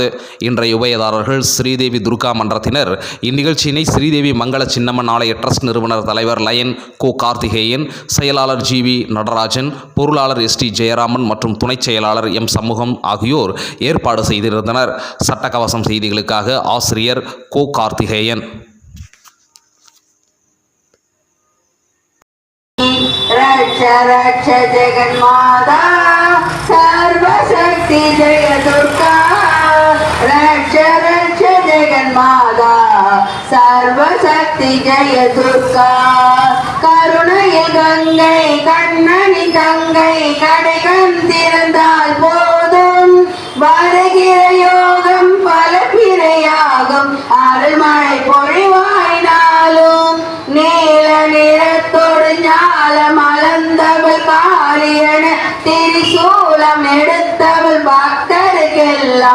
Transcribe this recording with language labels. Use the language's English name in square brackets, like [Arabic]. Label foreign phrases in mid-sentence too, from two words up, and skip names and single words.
[Tamil] இன்றைய உபயதாரர்கள் ஸ்ரீதேவி துர்கா மன்றத்தினர். இந்நிகழ்ச்சியினை ஸ்ரீதேவி மங்கள சின்னம்மன் ஆலய ட்ரஸ்ட் நிறுவனர் தலைவர் லயன் கோ கார்த்திகேயன், செயலாளர் ஜி.வி. நடராஜன், பொருளாளர் எஸ்.டி. ஜெயராமன் மற்றும் துணைச் செயலாளர் எம். சமூகம் ஆகியோர் ஏற்பாடு செய்திருந்தனர். சட்டக்கவசம் செய்திகளுக்காக ஆசிரியர் கோ கார்த்திகேயன். [Sanskrit] रक्ष रक्ष जगन्माता सर्वशक्ति जय दुर्गा रक्ष रक्ष जगन्माता सर्वशक्ति जय दुर्गा [Tamil] கருணையில் கங்கை கண்ணனி தங்கை கடைகண் திறந்தால் போதும் வருகிற யோகம் பல பிறையாகும் அருள்மழை பொழிவாயினாலும் நீல நிறத்தோடு ஞாலம் அளந்தவள் காரியன திரிசூலம் எடுத்தவள் பக்தருக்கெல்லாம்